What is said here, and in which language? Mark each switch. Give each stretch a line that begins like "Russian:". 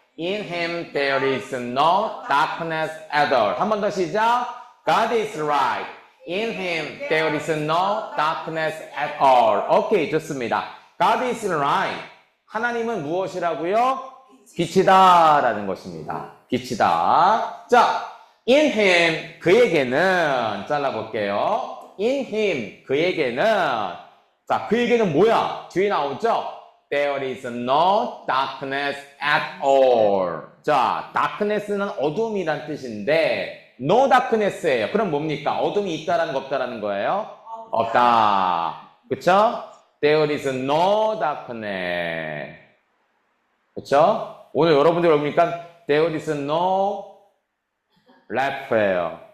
English: In him there is no darkness at all.
Korean: 한 번 더 시작.
English: God is right. In him there is no darkness at all.
Korean: 오케이, 좋습니다.
English: God is right.
Korean: 하나님은 무엇이라고요? 빛이다 라는 것입니다. 빛이다. 자, in him, 그에게는 잘라볼게요. in him, 그에게는 자, 그에게는 뭐야? 뒤에 나오죠?
English: There is no darkness at all.
Korean: 자, darkness는 어둠이란 뜻인데 no darkness예요. 그럼 뭡니까? 어둠이 있다라는 거 없다라는 거예요? 없다. 그쵸?
English: There is no darkness.
Korean: 그쵸? 오늘 여러분들 보니까
English: There is no laugh
Korean: 예요.